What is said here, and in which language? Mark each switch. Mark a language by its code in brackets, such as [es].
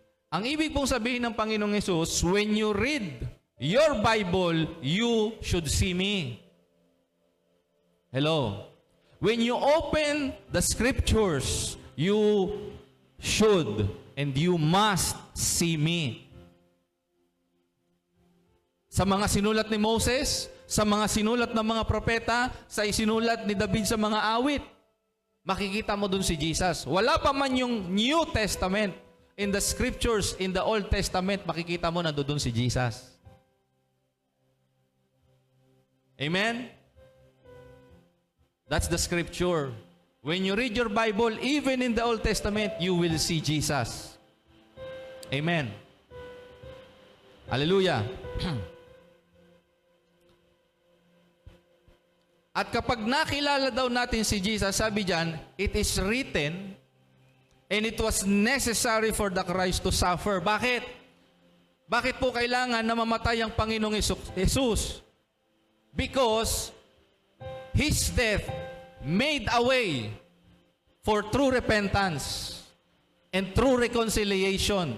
[tl] Ang ibig pong sabihin ng Panginoong Hesus, [en] when you read your Bible, you should see me. Hello. When you open the scriptures, you should and you must see me. [tl] Sa mga sinulat ni Moses, sa mga sinulat ng mga propeta, sa isinulat ni David sa mga awit, makikita mo dun si Jesus. Wala pa man yung New Testament. [en] In the scriptures, in the Old Testament, [tl] makikita mo nandoon si Jesus. [en] Amen? That's the scripture. When you read your Bible, even in the Old Testament, you will see Jesus. Amen. Hallelujah. [tl] At kapag nakilala daw natin si Jesus, sabi diyan, [en] it is written, and it was necessary for the Christ to suffer. [tl] Bakit? Bakit po kailangan na mamatay ang Panginoong Jesus? [en] Because His death made a way for true repentance and true reconciliation.